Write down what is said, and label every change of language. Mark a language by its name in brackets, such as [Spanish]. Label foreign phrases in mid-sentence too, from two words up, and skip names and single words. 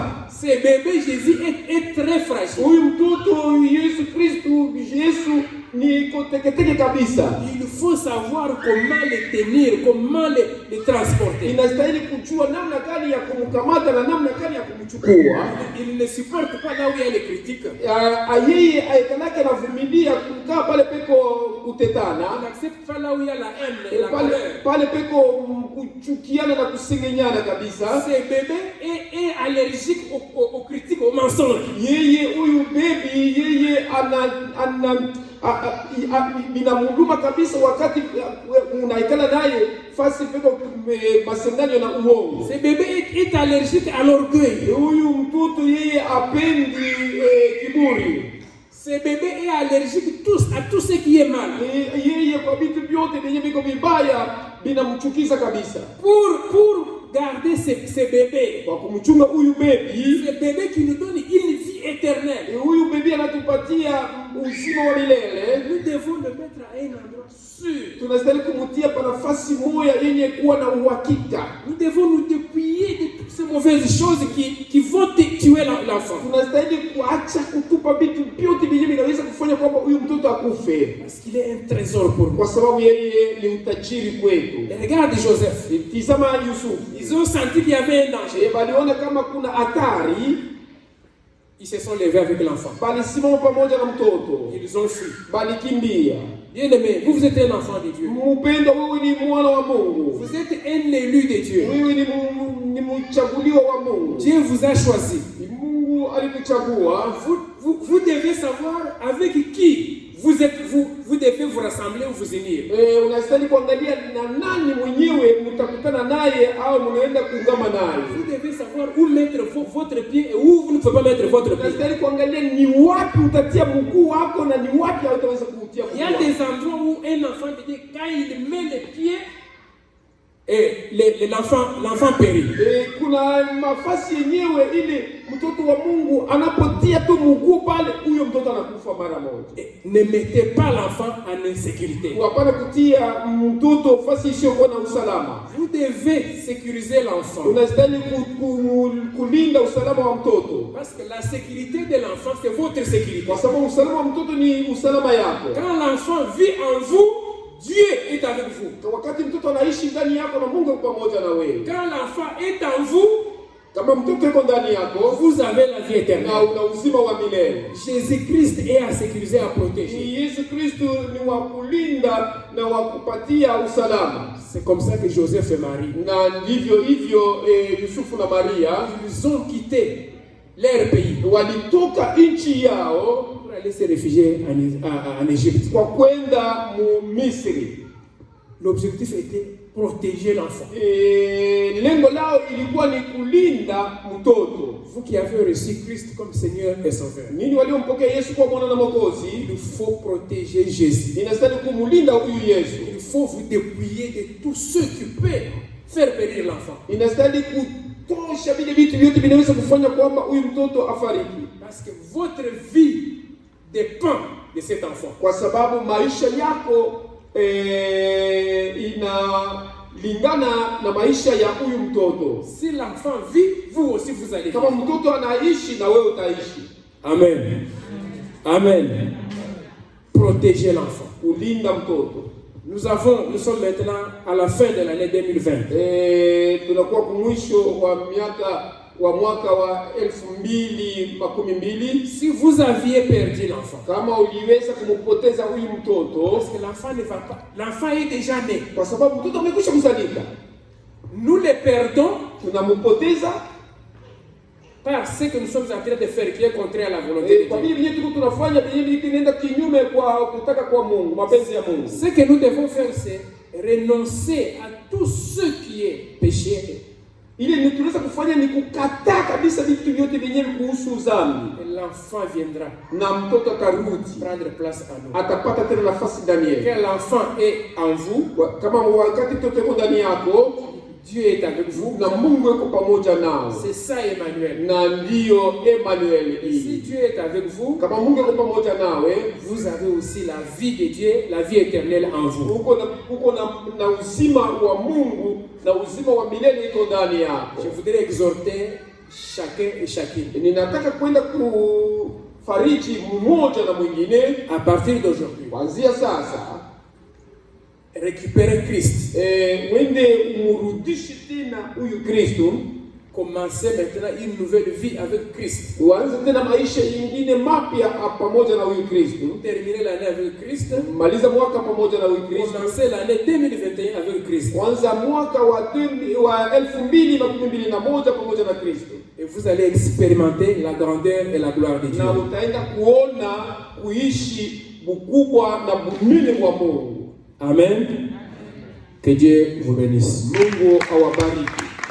[French] Ce bébé Jésus est très fragile. [Swahili] Huyu mtoto Yesu Kristo Yesu ni teketeke kabisa. [French] Il faut savoir comment le tenir, comment le transporter. [Swahili] Inastahili kujua namna gani ya kumkamata na namna gani ya kumchukua. [French] Il ne supporte pas là où il y a les critiques. [Swahili] Yeye aikanake anavumilia kukaa pale peko kutetana. [French] Il n'accepte pas là où il y a la haine, la colère. [Swahili] Pale peko kuchukiana na kusengenyana kabisa. [French] Ce bébé est allergique aux critiques, aux mensonges. [Swahili] Yeye huyu baby yeye inamhuduma kabisa wakati unaikala naye fasi peko masenganyo na uongo. [French] Ce bébé est allergique à l'orgueil. [Swahili] Huyu mtoto yeye apendi kiburi. [French] Ce bébé est allergique à tout ce qui est mal. [Swahili] Yeye kwa vitu vyote vyenye viko vibaya vinamchukiza kabisa. [French] Pour garder ce bébé, [Swahili] kwa kumchunga huyu baby, [French] ce bébé qui nous donne une vie éternelle, [Swahili] huyu baby anatupatia uzima wa milele, [French] nous devons le mettre à un endroit sûr. [Swahili] Tunastahili kumutia pa nafasi moja yenye kuwa na uhakika. [French] Nous devons nous dépouiller de toutes ces mauvaises choses qui vont tuer l'enfant. [Swahili] Tunastahili kuacha kutupa vitu vyote vyenye vinaweza kufanya kwamba huyu mtoto akufe. [French] Parce qu'il est un trésor pour nous. [Swahili] Kwa sababu yeye ni utajiri kwetu. [French] Regarde Joseph. [Swahili] Tizama Yusuf. [French] Ils ont senti qu'il y avait un danger. [Swahili] Baliona kama kuna hatari. [French] Ils se sont levés avec l'enfant. [Swahili] Balisimama pamoja na mtoto. [French] Ils ont fui. [Swahili] Balikimbia. [French] Bien-aimé, vous êtes un enfant de Dieu. [Swahili] Mpendwa, wewe ni mwana wa Mungu. [French] Vous êtes un élu de Dieu. [Swahili] Wewe ni mchaguliwa wa Mungu. [French] Dieu vous a choisi. [Swahili] Mungu alikuchagua. [French] Vous devez savoir avec qui vous devez vous rassembler ou vous unir. [Swahili] Unastahili kuangalia na nani mwenyewe mtakutana naye au mnaenda kuungama naye. [French] Vous devez savoir où mettre votre pied et où vous ne pouvez pas mettre votre pied. [Swahili] Unastahili kuangalia ni wapi utatia mguu wako na ni wapi hautaweza kuutia mguu. [French] Il y a des endroits où un enfant de Dieu, quand il met les pieds, et l'enfant périt. [Swahili] Kuna mafasi yenyewe ile mtoto wa Mungu anapotia tu mguu pale, huyo mtoto anakufa mara moja. [French] Ne mettez pas l'enfant en insécurité. [Swahili] Hapana kutia mtoto fasi isiyokuwa na usalama. [French] Vous devez sécuriser l'enfant. [Swahili] Unastahili kulinda usalama wa mtoto. [French] Parce que la sécurité de l'enfant c'est votre sécurité. [Swahili] Kwa sababu usalama wa mtoto ni usalama yako. [French] Quand l'enfant vit en vous, Dieu est avec vous. [Swahili] Wakati mtoto anaishi ndani yako na Mungu pamoja na wewe. [French] Quand l'enfant est en vous, [Swahili] kama mtoto yuko ndani yako, [French] vous avez la vie éternelle. [Swahili] Na una uzima wa milele. [French] Jésus-Christ est à sécuriser, à protéger. [Swahili] Yesu Kristo ni wa kulinda na wa kupatia usalama. [French] C'est comme ça que Joseph et Marie, [Swahili] na ndivyo hivyo Yusufu na Maria, [French] ils ont quitté leur pays. [Swahili] Walitoka nchi yao [French] pour aller se réfugier en Égypte. [Swahili] Kwa kwenda Misri. [French] L'objectif était protéger l'enfant. [Swahili] Lengo lao ilikuwa ni kulinda mtoto. [French] Vous qui avez reçu Christ comme Seigneur et Sauveur, [Swahili] ninyi waliompokea Yesu kwa Bwana na Mwokozi, [French] il faut protéger Jésus. [Swahili] Inastahili kumlinda huyu Yesu. [French] Il faut vous dépouiller de tous ceux qui peuvent faire périr l'enfant. [Swahili] Inastahili kutosha vile vitu vyote vinaweza kufanya kwamba huyu mtoto afariki. [French] Parce que votre vie dépend de cet enfant. [Swahili] Kwa sababu maisha yako inalingana na maisha ya huyu mtoto. [French] Si l'enfant vit, vous aussi vous allez vivre. [Swahili] Kama mtoto anaishi na wewe utaishi. [French] Amen. Amen. Protégez l'enfant. [Swahili] Kulinda mtoto. [French] Nous sommes maintenant à la fin de l'année 2020. [Swahili] Tunakuwa kumwisho wa mwaka wa 2012. [French] Si vous aviez perdu l'enfant, [Swahili] Kama uliweza kumpoteza huyu mtoto, [French] parce que l'enfant ne va pas, l'enfant est déjà né. [Swahili] kwa sababu mtoto amekwisha kuzalika, [French] Nous le perdons [Swahili] tunampoteza [French] par ce que nous sommes en train de faire qui est contraire à la volonté de [Swahili] kwa [French] Dieu. [Swahili] vile tuko tunafanya vile kinaenda kinyume kwa kutaka kwa Mungu, mapenzi ya Mungu. [French] Ce que nous devons faire, c'est renoncer à tout ce qui est péché. [Swahili] Ile tunaweza kufanya ni kukataa kabisa vitu vyote vyenyewe kuhusu dhambi, [French] Et l'enfant viendra [Swahili] na mtoto atarudi [French] prendre place à nous. [Swahili] atapata tena nafasi ndani yetu. [French] Quand l'enfant est en vous, [Swahili] Kama wakati mtoto yuko ndani yako [French] Dieu est avec vous. [Swahili] na Mungu yuko pamoja nao, [French] C'est ça Emmanuel. [Swahili] na ndiyo Emmanuel [French] Si [Swahili] hii. [French] Dieu est avec vous, [Swahili] Kama Mungu yuko pamoja nawe, [French] vous avez aussi la vie de Dieu, la vie éternelle en vous. [Swahili] uko na uzima wa Mungu na uzima wa milele iko ndani yako. [French] Je voudrais exhorter chacun et chacune. [Swahili] Ninataka kwenda kufariji mmoja na mwingine [French] À partir d'aujourd'hui, [Swahili] kuanzia sasa, [French] récupérer Christ. [Swahili] mwende umrudishe tena huyu Kristo, [French] Commencez maintenant une nouvelle vie avec Christ. [Swahili] uanze tena maisha yingine mapya pamoja na huyu Kristo. [French] Terminer l'année avec Christ. [Swahili] Maliza mwaka pamoja na huyu Kristo. [French] Commencer l'année 2021 avec Christ. [Swahili] Kwanza mwaka wa 2021 pamoja na Kristo. [French] Et vous allez expérimenter la grandeur et la gloire de Dieu. [Swahili] Na utaenda kuona kuishi bukubwa na bunene wa Mungu. [French] Amen. Que Dieu vous bénisse. [Swahili] Mungu awabariki.